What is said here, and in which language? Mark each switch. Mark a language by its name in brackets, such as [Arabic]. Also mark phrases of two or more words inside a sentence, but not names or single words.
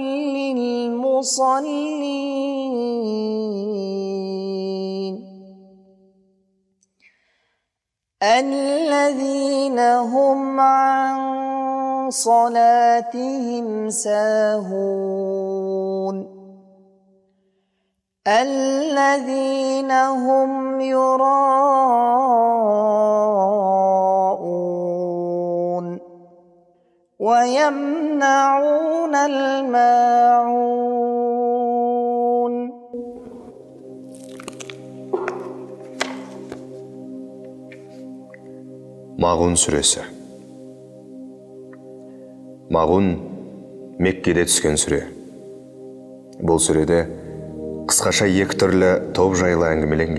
[Arabic] للمصلين الذين هم عن صلاتهم ساهون الذين هم يراءون ويمنعون الماعون. [Kazakh] Мағун сүресі. Мағун Меккеде түскен сүре. Бұл сүреде қысқаша екі түрлі топ жайлы әңгімеленген.